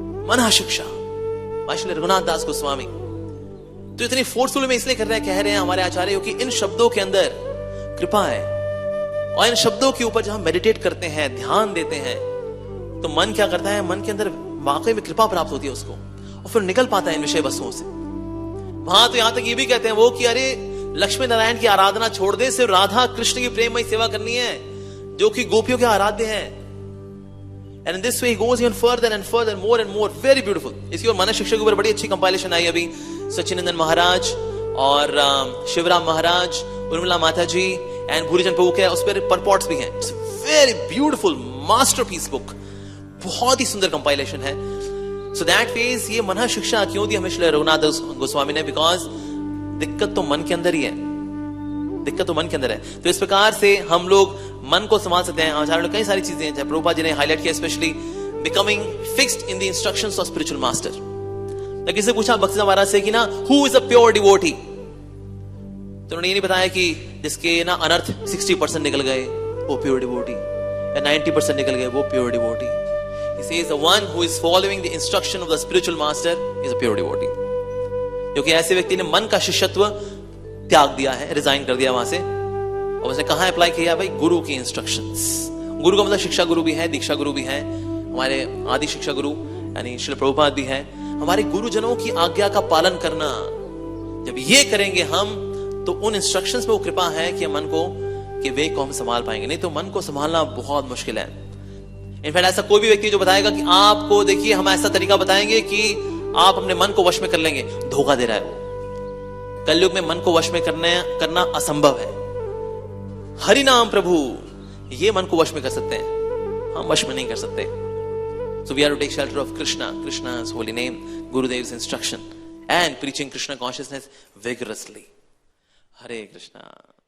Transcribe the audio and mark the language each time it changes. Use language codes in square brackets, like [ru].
[hi] मन शिक्षा, श्री रघुनाथ दास गोस्वामी तो इतनी फोर्सफुल में इसलिए कर रहे हैं, कह रहे हैं हमारे आचार्य कि इन शब्दों के अंदर कृपा है, और इन शब्दों के ऊपर जब हम मेडिटेट करते हैं, ध्यान देते हैं, तो मन क्या करता है, मन के अंदर वाकई में कृपा प्राप्त होती है उसको, और फिर निकल पाता है इन विषय वस्तुओं से। वहां तो यहां तक ये भी कहते हैं वो कि अरे लक्ष्मी नारायण की आराधना छोड़ दे, सिर्फ राधा कृष्ण की प्रेममय सेवा करनी है जो कि गोपियों के आराध्य हैं। [en] And in this way he goes even further and further, more and more, very beautiful. [hi] इसकी और मन शिक्षा के ऊपर बड़ी अच्छी कंपाइलेशन आई अभी, सचिनंदन महाराज और शिवराम महाराज, उर्मिला माता जी एंड भूरीचंद प्रभु के उस पर परपॉट्स भी हैं। [en] it's very beautiful masterpiece book, [hi] बहुत ही सुंदर कंपाइलेशन है। सो दैट फेज ये मन शिक्षा क्यों दी हमें श्री रघुनाथ गोस्वामी ने, बिकॉज दिक्कत तो मन के अंदर ही है, दिक्कत तो मन के अंदर है। तो इस प्रकार से हम लोग मन को संभाल सकते हैं। आचार्य कई सारी चीजें हैं, प्रभुपाद जी ने हाईलाइट किया, [en] Specially becoming fixed in the instructions of spiritual master. [hi] तो किसी पूछा भक्ति महाराज से कि ना [en] who is a pure devotee, [hi] तो उन्होंने ये नहीं बताया कि जिसके ना अनर्थ 60% निकल गए वो प्योर डिवोटी, या 90% निकल गए वो pure devotee. [en] He says the one who is following the instruction of the spiritual master is a pure devotee. [hi] क्योंकि ऐसे व्यक्ति ने मन का शिष्यत्व त्याग दिया है, रिजाइन कर दिया वहां से, और उसने कहां अप्लाई किया भाई, गुरु की इंस्ट्रक्शंस। गुरु का मतलब शिक्षा गुरु भी है, दीक्षा गुरु भी है, हमारे आदि शिक्षा गुरु यानी श्री प्रभुपाद भी है। हमारे गुरुजनों की आज्ञा का पालन करना, जब ये करेंगे हम, तो उन इंस्ट्रक्शंस में वो कृपा है कि मन को, कि वे को हम संभाल पाएंगे। नहीं तो मन को संभालना बहुत मुश्किल है। इनफैक्ट ऐसा कोई भी व्यक्ति जो बताएगा कि आपको देखिए हम ऐसा तरीका बताएंगे कि आप अपने मन को वश में कर लेंगे, धोखा दे रहा है वो। कलयुग में मन को वश में करना असंभव है। हरि नाम प्रभु ये मन को वश में कर सकते हैं, हम वश में नहीं कर सकते। [en] So we are to take shelter of Krishna, Krishna's holy name, Gurudev's instruction, and preaching Krishna consciousness vigorously. Hare Krishna.